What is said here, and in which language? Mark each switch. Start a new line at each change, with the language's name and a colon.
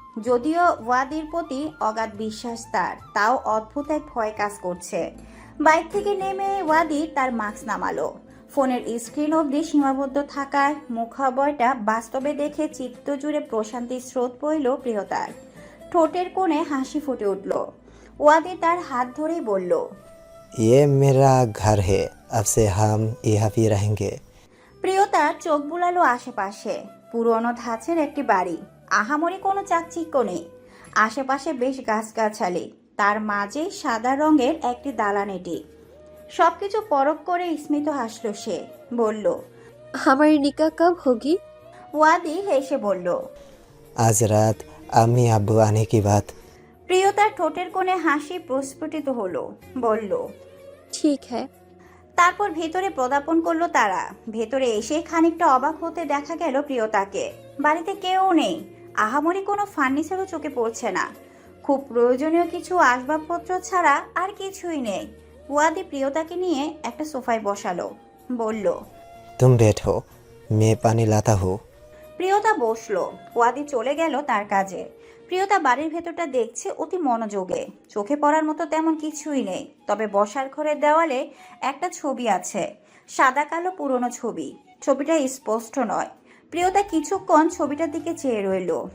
Bangla: যদিও ওয়াদির প্রতি অগাধ বিশ্বাস তার, তাও অদ্ভুত এক ভয় কাজ করছে। বাইক থেকে নেমে ওয়াদি তার মাস্ক নামালো। ফোনের স্ক্রিন অবধি সীমাবদ্ধ থাকার মুখাবয়টা বাস্তবে দেখে চিত্ত জুড়ে প্রশান্তির স্রোত বইল প্রিয়তার। ঠোঁটের কোণে হাসি ফুটে উঠল। ওয়াদি তার হাত ধরেই বলল,
Hindi: ये मेरा घर है, अब से हम यहाँ भी रहेंगे।
Bangla: প্রিয়তার চোখ বুলালো আশেপাশে। পুরনো ধাঁচের একটি বাড়ি, আহামরি কোনো চাকচিক্য নেই। আশেপাশে বেশ গাছগাছালি, তার মাঝে সাদা রঙের একটি দালানেটি। সবকিছু পরখ করে স্মিত হাসল সে, বলল,
Hindi: हमारी निकाह कब होगी?
Bangla: ওয়াদি হেসে বলল।
Hindi: आज रात अम्मी अब्बू आने की बात।
Bangla: প্রিয়তার ঠোঁটের কোণে হাসি প্রস্ফুটিত হলো, বলল,
Hindi: ठीक है।
Bangla: তারপর ভেতরে পদার্পণ করলো তারা। ভেতরে এসে খানিকটা অবাক হতে দেখা গেল প্রিয়তাকে। বাড়িতে কেউ নেই, আহামরি কোনো ফার্নিচারও চোখে পড়ছে না। খুব প্রয়োজনীয় কিছু আসবাবপত্র ছাড়া আর কিছুই নেই। ওয়াদি প্রিয়তাকে নিয়ে একটা সোফায় বসালো, বলল,
Hindi: तुम बैठो, मैं पानी लाता हूँ।
Bangla: প্রিয়তা বসলো। ওয়াদি চলে গেল তার কাজে। প্রিয়তা বাড়ির ভেতরটা দেখছে অতি মনোযোগে। চোখে পড়ার মতো তেমন কিছুই নেই, তবে বসার ঘরের দেওয়ালে একটা ছবি আছে, সাদা কালো পুরনো ছবি। ছবিটা স্পষ্ট নয়। প্রিয়তা কিছুক্ষণ ছবিটার দিকে চেয়ে রইল।